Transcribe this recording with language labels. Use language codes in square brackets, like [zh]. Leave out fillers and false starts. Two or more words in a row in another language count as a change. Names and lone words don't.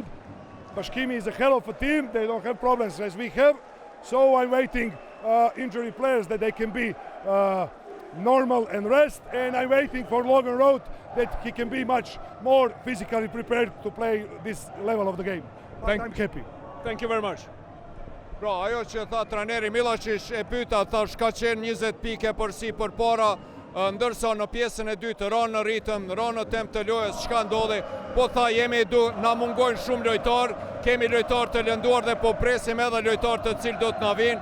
[en] Bashkimi is a hell of a team. They don't have problems as we have. So I'm waiting injury players that they can be normal and rest, and I'm waiting for Logan Road that he can be much more physically prepared to play this level of the game. But I'm happy. Thank you very much. [sq] Pra, ajo që tha trajneri Milačić e pyeta, thash ka qenë 20 pike përsi përpara, ndërsa në pjesën e dytë ranë në ritëm, ranë në temp të lojës, çka ndodhi? Po tha na mungojnë shumë lojtarë, kemi lojtarë të lënduar dhe po presim edhe lojtarë të cilë do të na vinë.